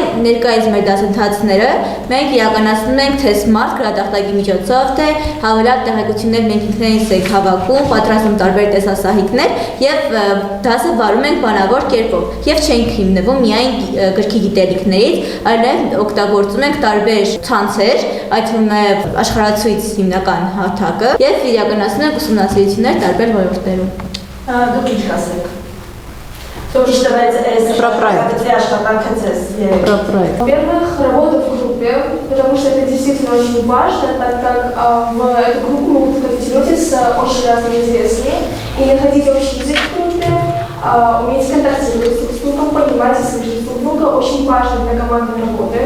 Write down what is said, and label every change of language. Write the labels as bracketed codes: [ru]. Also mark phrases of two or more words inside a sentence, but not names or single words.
[hy] ներկայիս մեր դասընթացները մենք իրականացնում ենք թե smart գրատախտակի միջոցով, թե հավելյալ տեղեկություններ մենք ինքներինս ենք հավաքում, պատրաստում տարբեր տեսասահիկներ եւ դասը վարում ենք բանավոր կերպով եւ չենք հիմնվում միայն գրքի գիտելիքներից, այլ նաեւ օգտագործում ենք տարբեր ցանցեր, այդ թվում է աշխարհացույց հիմնական հարթակը եւ իրականացնում ենք ուսումնասիրություններ տարբեր ոլորտներում։ Դուք ինչ կասեք։ Ինչ տվեց այս проекты աշխատանքը ձեզ։ [ru] Во-первых, работа в группе, потому что это действительно очень важно, так как в эту группу могут входить люди с очень разными интересами, и находить общий язык в группе, уметь контактировать друг с другом, понимать и слышать друг друга очень важно для командной работы.